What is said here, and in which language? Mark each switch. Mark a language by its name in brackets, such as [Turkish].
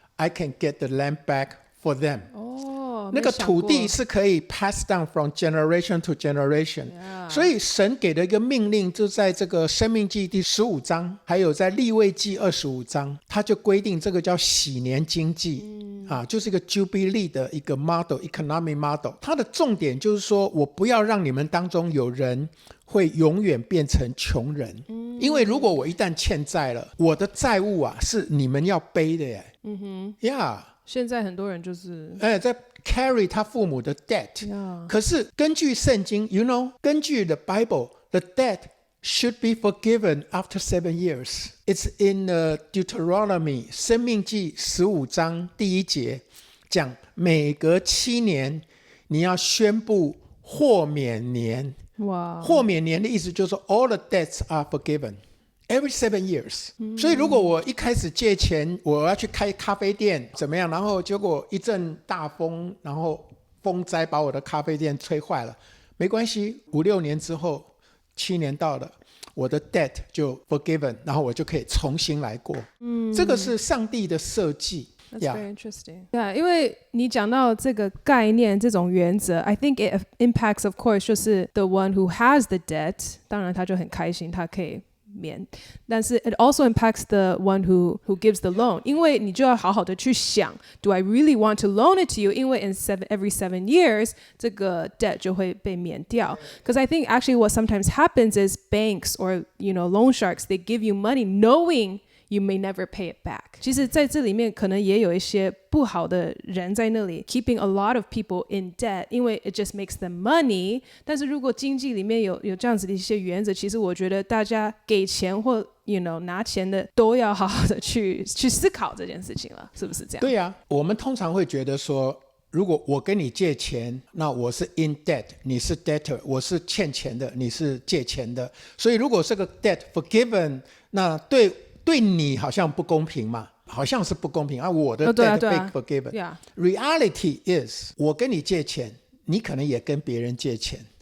[Chinese] I can get the land back for them。那个土地是可以 pass down from generation to generation，所以神给的一个命令就在这个申命记第15章，还有在利未记25章，他就规定这个叫喜年经济，就是一个 Jubilee 的一个 model， economic model。它的重点就是说我不要让你们当中有人会永远变成穷人，因为如果我一旦欠债了，我的债务是你们要背的耶。现在很多人就是 [English] 在 carry 他父母的 debt，可是根据圣经 you know，根据 the Bible the debt should be forgiven after 7 years. [Chinese] It's in Deuteronomy 申命记15章第1节，讲每隔7年你要宣布豁免年。豁免年的意思就是说 all the debts are forgiven [English] every 7 years。 [Chinese] 所以如果我一开始借钱，我要去开咖啡店怎么样，然后结果一阵大风，然后风灾把我的咖啡店吹坏了，没关系，5-6年之后，7年到了，我的 debt 就 forgiven， 然后我就可以重新来过。这个是上帝的设计。 [English] That's very interesting. Yeah, 因为你讲到这个概念，这种原则 I think it impacts, of course, 就是 the one who has the debt，当然他就很开心，他可以免，但是 it also impacts the one who gives the loan，因为你就要好好的去想 do I really want to loan it to you，因为 every 7 years 这个 debt 就会被免掉。 Because I think actually what sometimes happens is banks or loan sharks, they give you money knowing you may never pay it back. [Chinese] 其实在这里面可能也有一些不好的人在那里 keeping a lot of people in debt，因为 it just makes them money。但是如果经济里面有这样子的一些原则，其实我觉得大家给钱或拿钱的都要好好的去思考这件事情了，是不是这样？对啊，我们通常会觉得说，如果我跟你借钱，那我是 in debt，你是 debtor， 我是欠钱的，你是借钱的，所以如果这个 debt forgiven， 那对你好像不公平嘛，好像是不公平啊，我的 debt 被 forgiven。 Reality is，我跟你借钱，你可能也跟别人借钱。